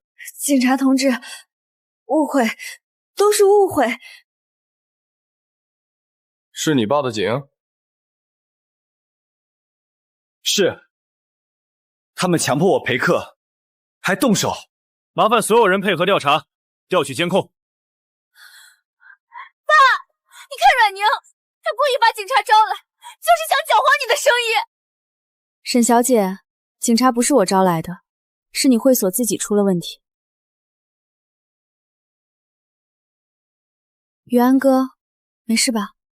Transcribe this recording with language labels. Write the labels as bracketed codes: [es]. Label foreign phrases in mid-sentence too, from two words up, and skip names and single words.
[zh] 警察同志，誤會，都是誤會。是你報的警？是，他們強迫我陪客，還動手。麻煩所有人配合調查，調取監控。爸，你看阮寧，他故意把警察招來，就是想攪黃你的生意。沈小姐，警察不是我招來的，是你會所自己出了問題。宇安哥，沒事吧？